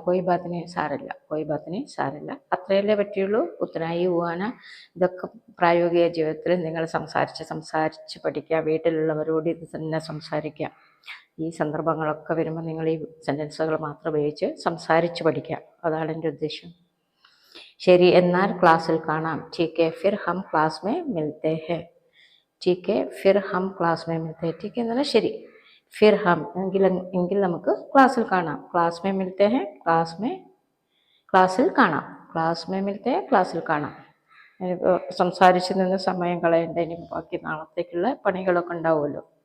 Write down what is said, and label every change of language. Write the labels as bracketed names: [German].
[Malayalam] കോയി ബാത്തിന് സാരമില്ല, കോയി ബാത്തിന് സാരമില്ല, അത്രയല്ലേ പറ്റിയുള്ളൂ. [Hindi] ഉത്തനാ ഹീ ഹുവാന. [Malayalam] ഇതൊക്കെ പ്രായോഗിക ജീവിതത്തിൽ നിങ്ങൾ സംസാരിച്ച് പഠിക്കുക. വീട്ടിലുള്ളവരോട് ഇത് തന്നെ സംസാരിക്കുക. ഈ സന്ദർഭങ്ങളൊക്കെ വരുമ്പോൾ നിങ്ങൾ ഈ സെൻറ്റൻസുകൾ മാത്രം ഉപയോഗിച്ച് സംസാരിച്ച് പഠിക്കുക. അതാണ് എൻ്റെ ഉദ്ദേശം. ശരി, എന്നാൽ ക്ലാസ്സിൽ കാണാം. [Hindi] ठीक है, फिर हम क्लास में मिलते हैं. ठीक है, फिर हम क्लास में मिलते हैं. ठीक है [Malayalam] എന്ന് പറഞ്ഞാൽ ശരി. [Hindi] फिर हम [Malayalam] എങ്കിൽ നമുക്ക് ക്ലാസ്സിൽ കാണാം. [Hindi] ക്ലാസ് में मिलते हैं, [Malayalam] ക്ലാസ്സിൽ കാണാം. [Hindi] ക്ലാസ് में मिलते हैं, [Malayalam] ക്ലാസ്സിൽ കാണാം. സംസാരിച്ച് നിന്ന് സമയം കളയേണ്ട. ഇനി ബാക്കി നാളത്തേക്കുള്ള പണികളൊക്കെ ഉണ്ടാവുമല്ലോ.